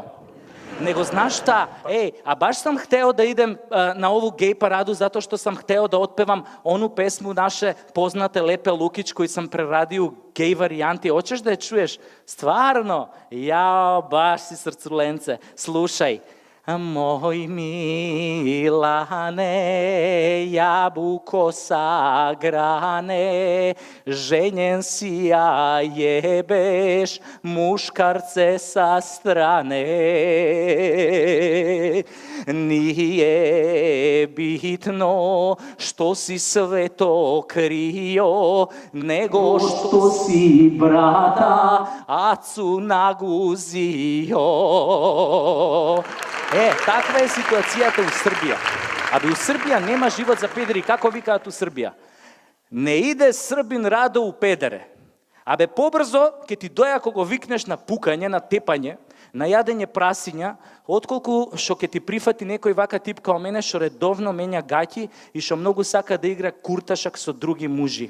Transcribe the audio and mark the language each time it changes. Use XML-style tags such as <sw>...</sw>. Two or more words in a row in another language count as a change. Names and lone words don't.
<sr>Него знаеш шта, баш сам хтео да идем на ову геј параду затоа што сам хтео да отпевам ону песму наше познате Лепе Лукич кој сам прерадио геј варијанти. Очеш да ја чуеш? Стварно? Јао, баш си срцуленце. Слушај. Moj Milane, jabuko sagrane, ženjen si, a jebeš muškarce sa strane. Nije bitno što si sve to krio, nego što si brata acu naguzio.</sr> <mk>Таква е ситуацијата у Србија. У Србија нема живот за педери, како викаат у Србија?</mk> <sr>Не иде Србин радо у педере.</sr> <mk>Побрзо ќе ти доја ако го викнеш на пукање, на тепање, на јадење прасиња, отколку што ќе ти прифати некој вака тип као мене што редовно менја гаќи и што многу сака да игра курташак со други мужи.</mk>